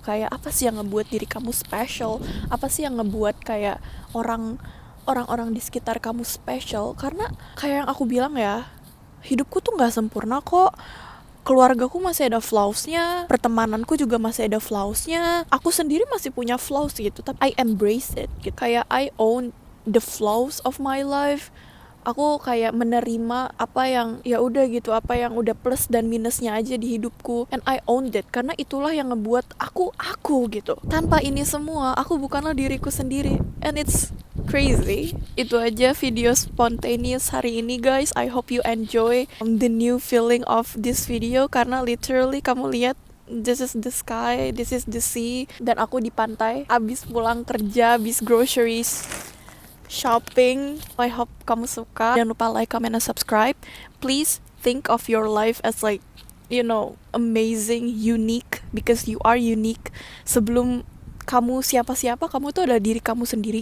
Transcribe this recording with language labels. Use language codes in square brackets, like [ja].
[id] Kayak apa sih yang ngebuat diri kamu special? Apa sih yang ngebuat kayak orang-orang di sekitar kamu special? Karena kayak yang aku bilang ya, hidupku tuh gak sempurna kok. Keluargaku masih ada flaws-nya, pertemananku juga masih ada flaws-nya, aku sendiri masih punya flaws gitu, tapi [en] I embrace it [id] gitu. [en] Kayak I own the flaws of my life. [id] Aku kayak menerima apa yang ya udah gitu, apa yang udah plus dan minusnya aja di hidupku, [en] and I owned it. [id] Karena itulah yang ngebuat aku gitu. Tanpa ini semua, aku bukanlah diriku sendiri, [en] and it's crazy. [id] Itu aja video [en] spontaneous [id] hari ini [en] guys. I hope you enjoy the new feeling of this video, karena literally [id] kamu lihat, [en] this is the sky, this is the sea, [id] dan aku di pantai abis pulang kerja, abis [en] groceries shopping. I hope [id] kamu suka. Jangan lupa [en] like, comment, and subscribe. Please think of your life as like, you know, amazing, unique, because you are unique. [id] Sebelum kamu siapa-siapa, kamu tuh adalah diri kamu sendiri.